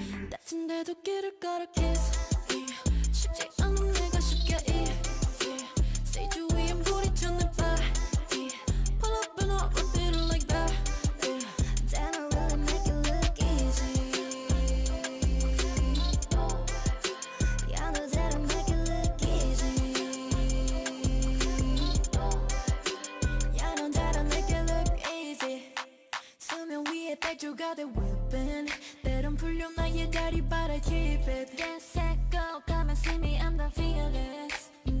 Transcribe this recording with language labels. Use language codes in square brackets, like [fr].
[ko] 다친데도 길을 걸어 kiss. 쉽지 않은 내가 쉽게 Stage 위엔 불이 튀는 party. [en] Pull up and I'll repeat it like that. Damn I really make it look easy. Yeah I know that I make it look easy. Yeah, I know that I make it look easy. [ko] 수면 위에 백조가 돼 whipping. 때론 풀려 나의 다리 [en] but I keep it. Get set go come and see me I'm the fearless.